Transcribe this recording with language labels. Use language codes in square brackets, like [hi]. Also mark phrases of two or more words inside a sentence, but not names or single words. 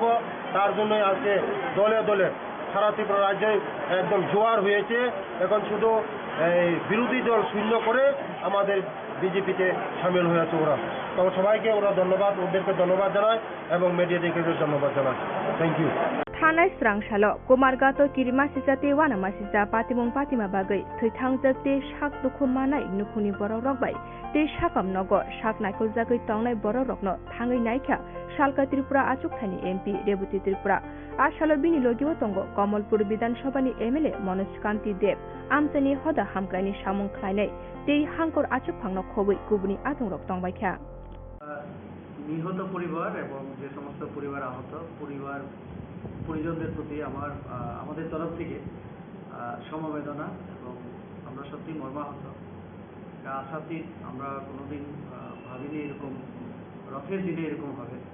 [bn] তার জন্য আজকে দলে দলে সারা ত্রিপুরা রাজ্যে একদম জোয়ার হয়েছে। এখন শুধু এই বিরোধী দল শূন্য করে আমাদের বিজেপিতে সামিল হয়েছে ওরা। তো সবাইকে ওদেরকে ধন্যবাদ জানায় এবং মিডিয়াটিকে ধন্যবাদ জানায়। [en] thank you. [trp] थानाय स्रांसालो कुमारगातो किरिमासिजा ते वानामासिजा पातिमुं पातिमा बागै थैथांजोग ते साक दुखु मानाय नुखुनि बरक रकबाय ते साकाम नगर साक नायखुजागै तंनाय बरक रकनो थाङै नायखा सालका त्रिपुरा आचुकथानि एमपि रेबुति त्रिपुरा आसालो बिनि लगिव तंगो कमलपुर विधानसभानि एमएलए मनोज कान्ति देव आमसानि हदा हामक्रायनि सामुं ख्लायनाय ते हांकर आचुकफांनो खबै गुबुनि आतंरक तंबायखा। [bn] নিহত পরিবার এবং যে সমস্ত পরিবার আহত পরিজনদের প্রতি আমাদের তরফ থেকে সমবেদনা এবং আমরা সত্যি মর্মাহত। আশাতীত আমরা কোনোদিন ভাবিনি এরকম রথের দিনে এরকম হবে।